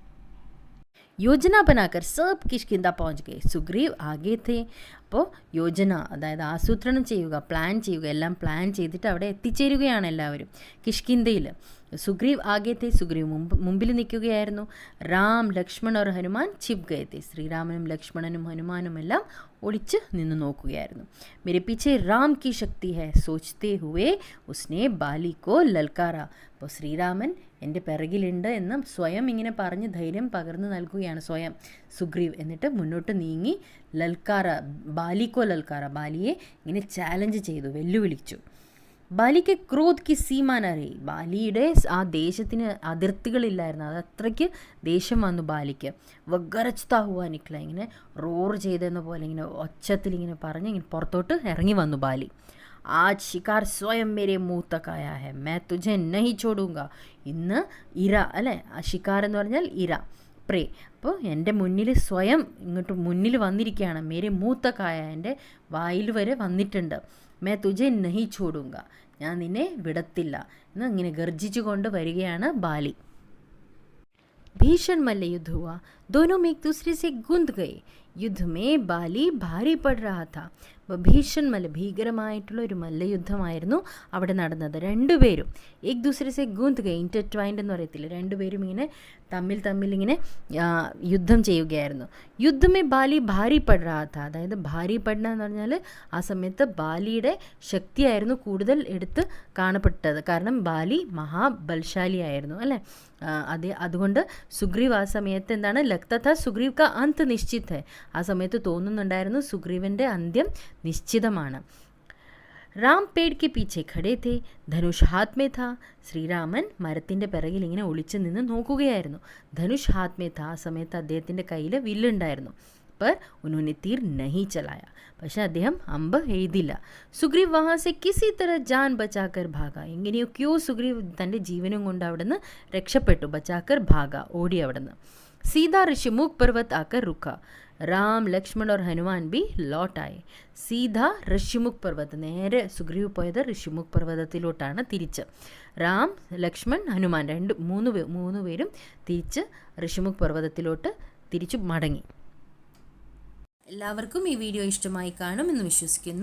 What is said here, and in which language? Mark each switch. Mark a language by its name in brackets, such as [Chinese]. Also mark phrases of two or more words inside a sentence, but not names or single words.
[Hindi] योजना बनाकर सब किष्किंधा പहुंच गए, सुग्रीव आगे थे. [Malayalam] അപ്പോൾ യോജന, അതായത് ആസൂത്രണം ചെയ്യുക, പ്ലാൻ ചെയ്യുക, എല്ലാം പ്ലാൻ ചെയ്തിട്ട് അവിടെ എത്തിച്ചേരുകയാണ് എല്ലാവരും കിഷ്കിന്ധയിൽ. [Hindi] सुग्रीव आगे थे, [Malayalam] സുഗ്രീവ് മുമ്പിൽ നിൽക്കുകയായിരുന്നു. [Hindi] രാം ലക്ഷ്മൺ और ഹനുമാൻ छिप गए थे, [Malayalam] ശ്രീരാമനും ലക്ഷ്മണനും ഹനുമാനും എല്ലാം ഒളിച്ച് നിന്ന് നോക്കുകയായിരുന്നു. [Hindi] मेरे पीछे राम की शक्ति है सोचते हुए उसने बाली को ललकारा, [Malayalam] അപ്പോൾ ശ്രീരാമൻ എൻ്റെ പിറകിലുണ്ട് എന്ന് സ്വയം ഇങ്ങനെ പറഞ്ഞ് ധൈര്യം പകർന്നു നൽകുകയാണ് സ്വയം സുഗ്രീവ്. എന്നിട്ട് മുന്നോട്ട് നീങ്ങി [Hindi] बाली को ललकारा, [Malayalam] ബാലിയെ ഇങ്ങനെ ചാലഞ്ച് ചെയ്തു, വെല്ലുവിളിച്ചു. [Hindi] बाली को क्रोध की सीमा न रही, [Malayalam] ബാലിയുടെ ആ ദേശത്തിന് അതിർത്തികളില്ലായിരുന്നു, അത് അത്രയ്ക്ക് ദേഷ്യം വന്നു ബാലിക്ക്. [Hindi] गरजता हुआ निकला, [Malayalam] ഇങ്ങനെ റോർ ചെയ്തെന്ന പോലെ ഇങ്ങനെ ഒച്ചത്തിൽ ഇങ്ങനെ പറഞ്ഞ് ഇങ്ങനെ പുറത്തോട്ട് ഇറങ്ങി വന്നു ബാലി. [Hindi] आज शिकार स्वयं मेरे मुँह तक आया है मैं തുझे नहीं छोड़ूंगा, [Malayalam] ഇന്ന് ഇര അല്ലേ, ശിക്കാർ എന്ന് പറഞ്ഞാൽ ഇര, പ്രേ. അപ്പോൾ എൻ്റെ മുന്നിൽ സ്വയം ഇങ്ങോട്ട് മുന്നിൽ വന്നിരിക്കുകയാണ്. [Hindi] मेरे मुँह तक आया, [Malayalam] എൻ്റെ വായിൽ വരെ വന്നിട്ടുണ്ട്. [Hindi] മൈ തുझे नहीं छोड़ूंगा, [Malayalam] ഞാൻ നിന്നെ വിടത്തില്ല എന്ന് ഇങ്ങനെ ഗർജിച്ചു കൊണ്ട് വരികയാണ് ബാലി. [Hindi] भीषण मल्ल युद्ध हुआ, दोनों में एक दूसरे से गुंद गए. युद्ध में बाली भारी പड़ रहा था. [Malayalam] അപ്പോൾ [Hindi] भीषण मल्ल, [Malayalam] ഭീകരമായിട്ടുള്ള ഒരു മല്ലയുദ്ധമായിരുന്നു അവിടെ നടന്നത്. രണ്ടുപേരും [Hindi] एक दूसरे गुँथ गए, [Malayalam] ഇൻ്റർട്വൈൻഡ് എന്ന് പറയത്തില്ല, രണ്ടുപേരും ഇങ്ങനെ തമ്മിൽ ഇങ്ങനെ യുദ്ധം ചെയ്യുകയായിരുന്നു. [Hindi] युद्ध में बाली भारी പड़ रहा था, [Malayalam] അതായത് [Hindi] भारी पड़ना [Malayalam] എന്ന് പറഞ്ഞാൽ ആ സമയത്ത് ബാലിയുടെ ശക്തിയായിരുന്നു കൂടുതൽ എടുത്ത് കാണപ്പെട്ടത്. കാരണം ബാലി മഹാബലശാലിയായിരുന്നു അല്ലേ. അതുകൊണ്ട് സുഗ്രീവ് ആ സമയത്ത് എന്താണ്, [Hindi] लगता सुग्रीव का अंत निश्चित है, [Malayalam] ആ സമയത്ത് തോന്നുന്നുണ്ടായിരുന്നു സുഗ്രീവൻ്റെ അന്ത്യം നിശ്ചിതമാണ്. [Hindi] राम पेड़ के पीछे खड़े थे, धनुष हाथ में था. [Malayalam] ശ്രീരാമൻ മരത്തിൻ്റെ പിറകിൽ ഇങ്ങനെ ഒളിച്ചു നിന്ന് നോക്കുകയായിരുന്നു. [Hindi] धनुष हाथ में था, [Malayalam] ആ സമയത്ത് അദ്ദേഹത്തിൻ്റെ കയ്യിൽ വില്ലുണ്ടായിരുന്നു. [Hindi] पर उन्होंने तीर नहीं चलाया, [Malayalam] പക്ഷേ അദ്ദേഹം അമ്പ് എഴുതില്ല. [Hindi] सुग्रीव वहाँ से किसी तरह जान बचाकर भागा, [Malayalam] എങ്ങനെയൊക്കെയോ സുഗ്രീവ് തൻ്റെ ജീവനും കൊണ്ട് അവിടുന്ന് രക്ഷപ്പെട്ടു. [Hindi] बचाकर भागा, [Malayalam] ഓടി അവിടുന്ന്. [Hindi] सीधा ऋषिमुख पर्वत आकर रुका, राम लक्ष्मण और हनुमान भी लौट आए. [Malayalam] सीधा ഋഷിമുഖ് പർവ്വത്, നേരെ സുഗ്രീവ് പോയത് ഋഷിമുഖ് പർവ്വതത്തിലോട്ടാണ് തിരിച്ച്. രാം, ലക്ഷ്മൺ, ഹനുമാൻ മൂന്ന് പേരും തിരിച്ച് ഋഷിമുഖ് പർവ്വതത്തിലോട്ട് തിരിച്ചു മടങ്ങി. എല്ലാവർക്കും ഈ വീഡിയോ ഇഷ്ടമായി കാണുമെന്ന് വിശ്വസിക്കുന്നു.